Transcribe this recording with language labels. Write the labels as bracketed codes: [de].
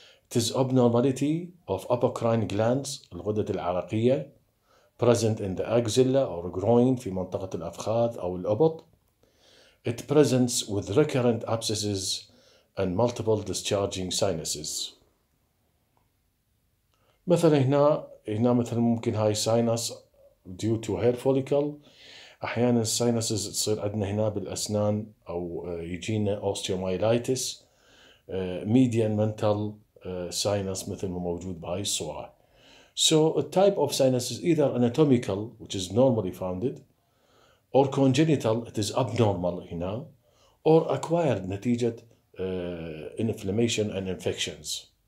[en] It is abnormality of apocrine glands, [ar] الغدة العرقية, [en] present in the axilla or groin [ar] في منطقة الأفخاذ أو الأبط. [en] It presents with recurrent abscesses and multiple discharging sinuses. [ar] مثلا هنا مثلا ممكن هاي [en] sinus due to hair follicle. [ar] أحيانا الساينسز تصير عندنا هنا بالأسنان أو يجينا osteomyelitis. [en] Median mental sinus [ar] مثل ما موجود بهاي الصورة. [en] So a type of sinus is either anatomical, which is normally founded, or congenital, it is abnormal [ar] هنا, [en] or acquired [ar] نتيجة [en] inflammation and infections.